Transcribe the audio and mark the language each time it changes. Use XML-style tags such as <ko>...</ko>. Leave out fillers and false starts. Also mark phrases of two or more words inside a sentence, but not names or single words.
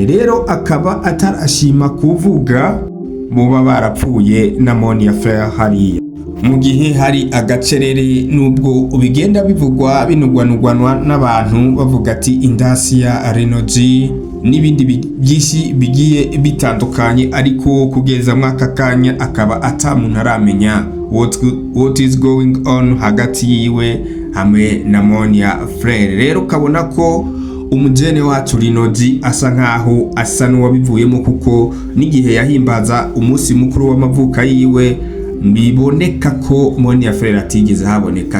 <rn>Rero akaba atarashima kuvuga muba barapfuye na Monia Frey hariya. mu gihe hari agacerere nubwo bigenda bivugwa binugwanugwanwa n'abantu bavuga ati indasi ya Reno G n'ibindi byinshi bigiye bitandukanye, ariko kugeza mwaka kanya akaba atamuntu aramenya</rn> <en>what is going on</en> <rn>hagati yiwe hamwe na Monia Frere. Rero ukabona ko umujene wacu Reno G asa nkaho asa n'uwabivuyemo, kuko n'igihe yahimbaza umunsi mukuru w'amavuka yiwe biboneka ko Monia Frere atigeze haboneka.</rn>